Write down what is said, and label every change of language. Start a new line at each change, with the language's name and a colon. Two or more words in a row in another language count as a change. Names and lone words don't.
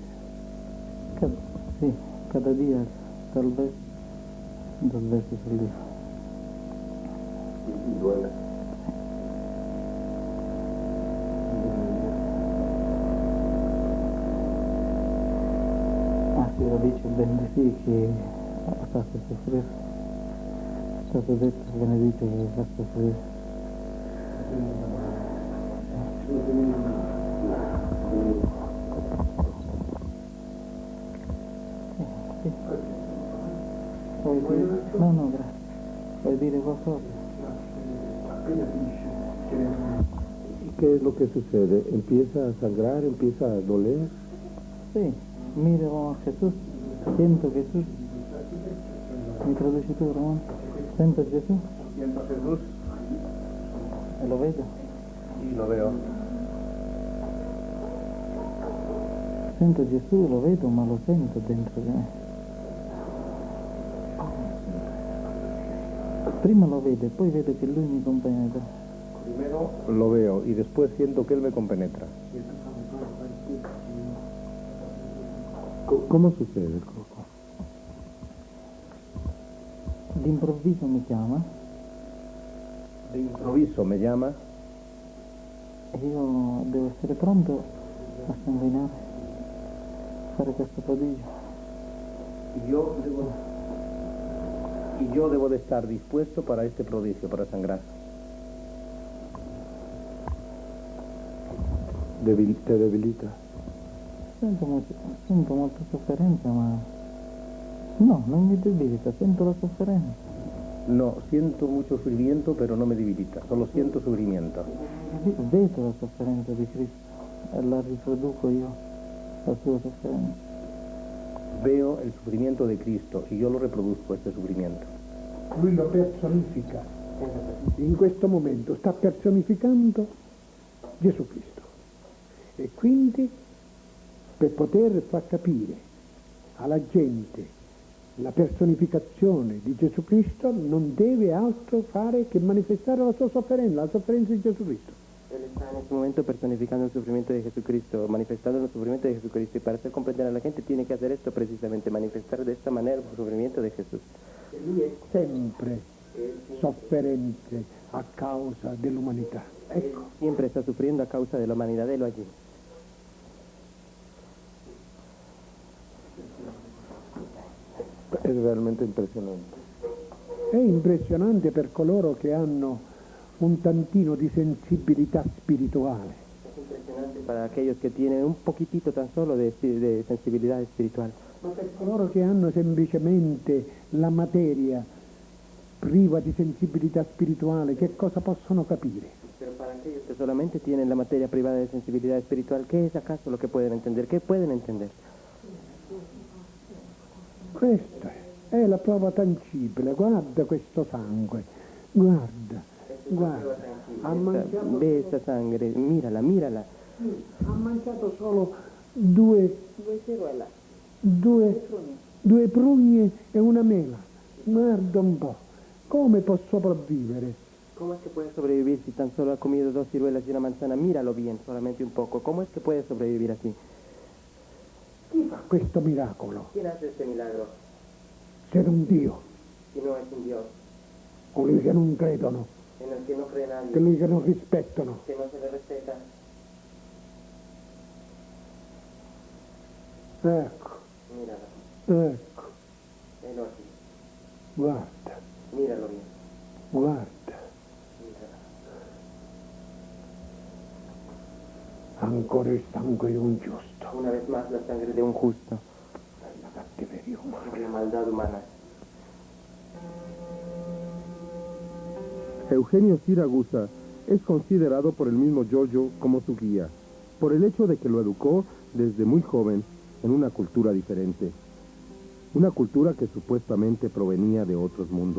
Spanish: Sí, cada día, tal vez 2 veces al día. ¿Y duele?
Italian: Si ho dicho bendecir che fatto soffrire, è stato detto benedito che fa soffrire. Sì. Vuoi dire? No, grazie. Vuoi dire qualcosa?
Spanish: ¿Y qué es lo que sucede? ¿Empieza a sangrar? ¿Empieza a doler? Sí. Miro a Jesús, siento Jesús.
Italian: ¿Me traduci tu, Ramón?
Spanish: Siento Jesús. Siento Jesús.
Italian: E lo vedo.
Spanish: Y lo veo.
Italian: Sento Gesù, lo vedo, ma lo sento dentro di me. Prima lo vedo, poi vedo che lui mi compenetra.
Spanish: Primero lo veo y después siento que él me compenetra. ¿Cómo sucede, Coco?
Italian: D'improvviso mi chiama
Spanish: De improviso me llama
Italian: e io devo essere pronto a sanguinare, fare questo prodigio.
Spanish: y yo debo de estar dispuesto para este prodigio, para sangrar. ¿Te debilita?
Italian: Sento molta sofferenza, ma no, non mi debilita, sento la sofferenza.
Spanish: No, siento mucho sufrimiento, pero no me debilita, solo siento sufrimiento.
Italian: Vedo la sofferenza di Cristo e la riproduco io, la sua sofferenza.
Spanish: Veo el sufrimiento de Cristo y yo lo reproduzco, este sufrimiento.
Italian: Lui lo personifica. In questo momento sta personificando Gesù Cristo. E quindi, per poter far capire alla gente la personificazione di Gesù Cristo, non deve altro fare che manifestare la sua sofferenza, la sofferenza di Gesù Cristo.
Spanish: Él está en este momento personificando el sufrimiento de Jesucristo, manifestando el sufrimiento de Jesucristo, y para hacer comprender a la gente tiene que hacer esto precisamente, manifestar de esta manera el sufrimiento de Jesús.
Italian: E lui è sempre sofferente a causa dell'umanità. Ecco.
Spanish: Siempre está sufriendo a causa de la humanidad de lo allí. Es realmente impresionante.
Italian: È impressionante per coloro che hanno un tantino di sensibilità spirituale.
Spanish: Es impresionante para aquellos que tienen un poquitito tan solo de sensibilidad espiritual.
Italian: Ma per coloro che hanno semplicemente la materia priva di sensibilità spirituale, che cosa possono capire?
Spanish: Pero para aquellos que solamente tienen la materia privada de sensibilidad espiritual, ¿qué es acaso lo que pueden entender? ¿Qué pueden entender?
Italian: Questa è la prova tangibile, guarda questo sangue, guarda, ha mangiato,
Spanish: Ve esa sangre, mírala, mírala.
Italian: ha mangiato solo due prugne e una mela, guarda un po', come può sopravvivere?
Spanish: ¿Cómo es que puede sobrevivir si tan solo ha comido 2 ciruelas y una manzana? Míralo bien, solamente un poco. ¿Cómo es que puede sobrevivir así?
Italian: Chi fa questo miracolo?
Spanish: ¿Quién hace este milagro?
Italian: Se non Dio.
Spanish: Si no es un Dios.
Italian: colui che non credono,
Spanish: en el que no cree nadie,
Italian: colui che non rispettano.
Spanish: que no se le respeta.
Italian: Ecco,
Spanish: Míralo,
Italian: ecco,
Spanish: helo aquí,
Italian: guarda,
Spanish: míralo bien,
Italian: guarda.
Spanish: míralo.
Italian: Ancora il sangue di un giusto.
Spanish: Una vez más la sangre de un justo,
Italian: La cattiveria umana.
Spanish: la maldad humana. Eugenio Siragusa es considerado por el mismo Giorgio como su guía, por el hecho de que lo educó desde muy joven en una cultura diferente, una cultura que supuestamente provenía de otros mundos.